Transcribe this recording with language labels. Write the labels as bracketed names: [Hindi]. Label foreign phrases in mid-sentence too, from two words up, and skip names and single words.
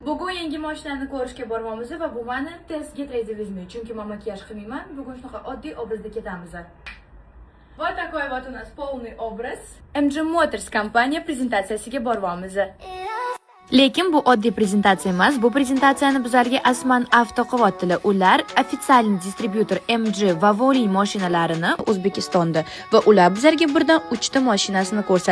[Uzbek] Bugun yangi mashinani ko'rishga bormoqmiz va bu meni testga yetkazmaydi, chunki men makiyaj qilmayman. Bugun shunaqa oddiy obrazda ketamiz. [Russian] Вот такой вот у нас полный образ. [Uzbek] MG Motors kompaniya prezentatsiyasiga bormoqmiz. Lekin bu oddiy prezentatsiya emas. Bu prezentatsiyani bizlarga Asman Avto qilyaptilar. Ular ofitsial distribyutor MG va Volin mashinalarini O'zbekistonda va ular bizlarga birdan 3 ta mashinasini ko'rsatdi.